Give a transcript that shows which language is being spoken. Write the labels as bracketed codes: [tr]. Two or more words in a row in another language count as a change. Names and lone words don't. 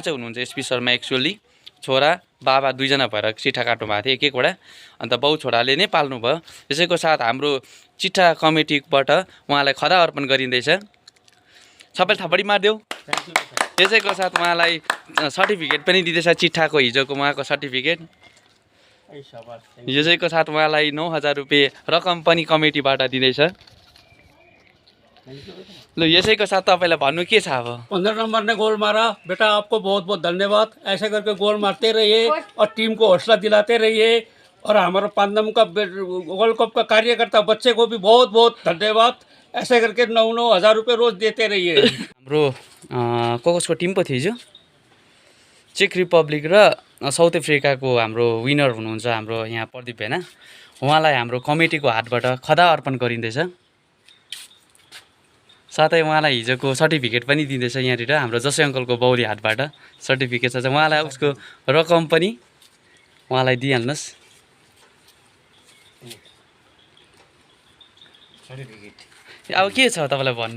[ne] चाहिँ हुनुहुन्छ एसपी शर्मा एक्चुअली छोरा बाबा दुईजना भएर चिट्ठा काट्नु भएको थियो एक एकवटा अन्त बाउ छोराले नै पाल्नु भयो यसैको साथ हाम्रो चिट्ठा कमिटीबाट उहाँलाई खदा अर्पण गरिँदैछ सबैले थपडी मारिदेऊ यसैको साथ उहाँलाई सर्टिफिकेट पनि दिँदैछ चिट्ठाको हिजोको उहाँको सर्टिफिकेट यसैको साथ उहाँलाई 9,000 रुपियाँ रकम पनि कमिटीबाट दिँदैछ लो यसैको साथ तपाईँलाई भन्नु के छ अब [hi] 15 नंबर ने गोल मारा बेटा आपको बहुत बहुत धन्यवाद ऐसे करके गोल मारते रहिए और टीम को हौसला दिलाते रहिए और हमारा 5 नंबर का [en] world cup [hi] का कार्यकर्ता बच्चे को भी बहुत बहुत धन्यवाद ऐसे करके 9,000 रुपये रोज देते रहिए [ne] हाम्रो कोकसको टिम पो थियो हिजो चेक रिपब्लिक र साउथ अफ्रिकाको हाम्रो विनर हुनुहुन्छ हाम्रो यहाँ प्रदीप भेना उहाँलाई हाम्रो कमिटीको हातबाट खदा अर्पण गरिँदैछ साथै उहाँलाई हिजोको सर्टिफिकेट पनि दिँदैछ यहाँनिर हाम्रो जसै अङ्कलको बाउली हातबाट सर्टिफिकेट छ उहाँलाई उसको रकम पनि उहाँलाई दिइहाल्नुहोस् अब के छ तपाईँलाई भन्नु